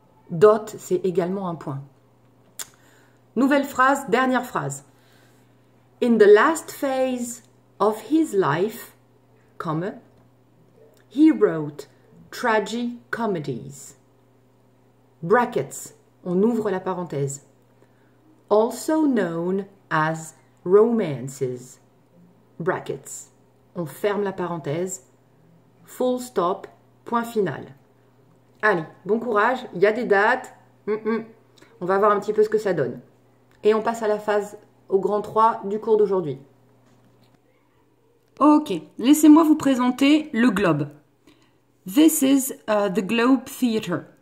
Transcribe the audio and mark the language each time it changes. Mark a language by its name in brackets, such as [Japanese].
[French] Dot, c'est également un point. Nouvelle phrase, dernière phrase. [English] In the last phase of his life, comma, he wrote tragicomedies. [French] Brackets, on ouvre la parenthèse. [English] Also known as romances. [French] Brackets, on ferme la parenthèse. Full stop, point final. Allez, bon courage, il y a des dates. On va voir un petit peu ce que ça donne. Et on passe à la phase au grand 3 du cours d'aujourd'hui. Ok, laissez-moi vous présenter le Globe. [English] This is the Globe Theatre.